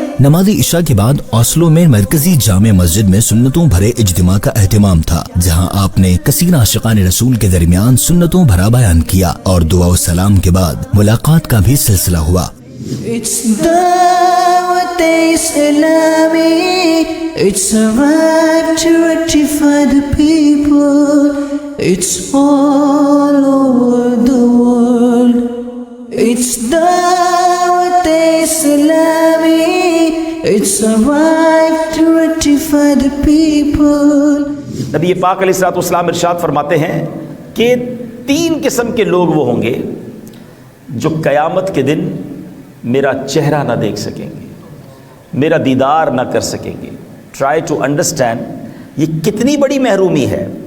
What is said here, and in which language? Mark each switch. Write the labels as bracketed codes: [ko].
[ur] نماز عشاء کے بعد اوسلو میں مرکزی جامع مسجد میں سنتوں بھرے اجتماع کا اہتمام تھا، جہاں آپ نے کثیر عاشقان رسول کے درمیان سنتوں بھرا بیان کیا، اور دعا و سلام کے بعد ملاقات کا بھی سلسلہ ہوا. [en] It's Dawat Islami. It's a right to rectify the people. It's all over the world. It's Dawat Islami. It's a right to rectify the people. [ur] نبی پاک علیہ الصلوۃ والسلام ارشاد فرماتے ہیں کہ 3 قسم کے لوگ وہ ہوں گے جو قیامت کے دن میرا چہرہ نہ دیکھ سکیں گے، میرا دیدار نہ کر سکیں گے. [en] try to understand [ur] یہ کتنی بڑی محرومی ہے.